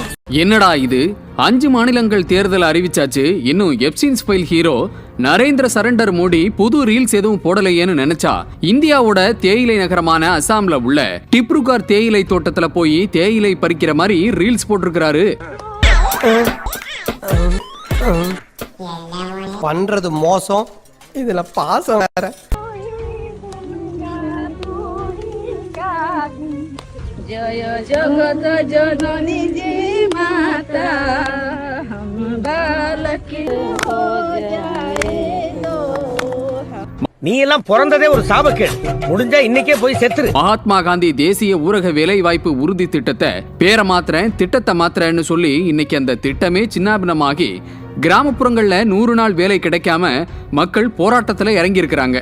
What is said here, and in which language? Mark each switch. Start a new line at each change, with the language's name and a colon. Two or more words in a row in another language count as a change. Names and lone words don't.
Tamil: என்னடா இது, 5 மாநிலங்கள் தேர்தல் அறிவிச்சாச்சு, இன்னும்
English: Epstein's file hero
Tamil: நரேந்திர சரண்டர் மோடி புது ரீல்ஸ் எதுவும் போடலையேன்னு நினைச்சா, இந்தியாவோட தேயிலை நகரமான அசாம்ல உள்ள டிப்ருகார் தேயிலை தோட்டத்துல போய் தேயிலை பறிக்கிற மாதிரி ரீல்ஸ் போட்டிருக்கிறாரு. பண்றது மோசம், இதுல பாசம் வேற.
Hindi: जय जगत जननी जी माता हम बालक हो जाए दो.
Tamil: நீ எல்லாம் பிறந்ததே ஒரு சாபக்கேடு. முடிஞ்சா இன்னைக்கே போய் செத்துரு. மகாத்மா காந்தி தேசிய ஊரக வேலை வாய்ப்பு உறுதி திட்டத்தை பேரை மாத்திரேன், திட்டத்தை மாத்திரன்னு சொல்லி இன்னைக்கு அந்த திட்டமே சின்னாபின்னமாகி கிராமப்புறங்கள்ல 100 நாள் வேலை கிடைக்காம மக்கள் போராட்டத்துல இறங்கி இருக்கிறாங்க.